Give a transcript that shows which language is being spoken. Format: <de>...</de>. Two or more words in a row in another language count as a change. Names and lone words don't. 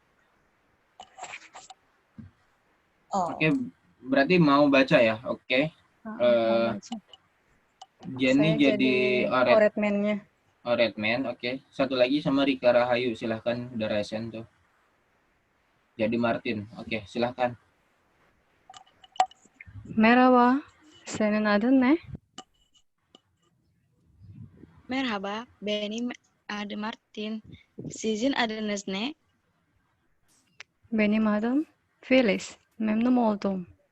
<id>Oke, berarti mau baca ya? Oke. Mau baca. Jenny Saya jadi oretmennya. Oh, Redman, oke. Satu lagi sama Rika Rahayu, silahkan, udah resen tuh. Jadi Martin, oke, silahkan.</id> <tr>Merhaba, senin adın ne? Merhaba, benim adım Martin. Sizin adınız ne? Benim adım Filiz. Memnun oldum.</tr>